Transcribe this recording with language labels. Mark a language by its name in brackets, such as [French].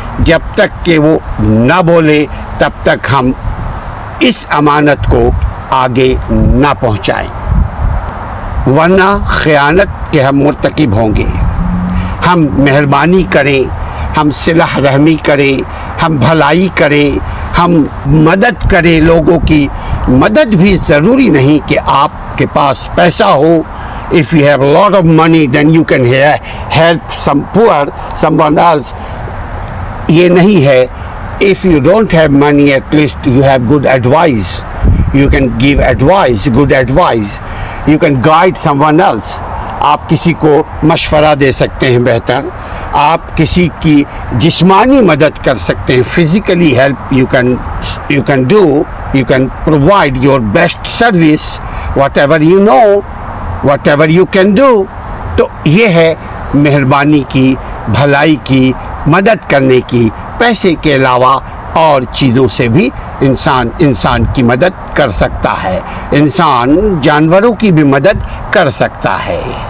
[Urdu] جب تک کہ وہ نہ بولے تب تک ہم اس امانت کو آگے نہ پہنچائیں، ورنہ خیانت کے ہم مرتکب ہوں گے. ہم مہربانی کریں، ہم صلح رحمی کریں، ہم بھلائی کریں، ہم مدد کریں. لوگوں کی مدد بھی ضروری نہیں کہ آپ کے پاس پیسہ ہو. [English] If you have a lot of money then you can help some poor, someone else. [Urdu] یہ نہیں ہے. [English] If you don't have money, at least you have good advice. You can give advice, good advice. You can guide someone else. [Urdu] آپ کسی کو مشورہ دے سکتے ہیں بہتر. آپ کسی کی جسمانی مدد کر سکتے ہیں. [English] Physically help you can do. You can provide your best service, whatever you know, whatever you can do. [Urdu] تو یہ ہے مہربانی کی، بھلائی کی، مدد کرنے کی. پیسے کے علاوہ اور چیزوں سے بھی انسان کی مدد کر سکتا ہے. انسان جانوروں کی بھی مدد کر سکتا ہے.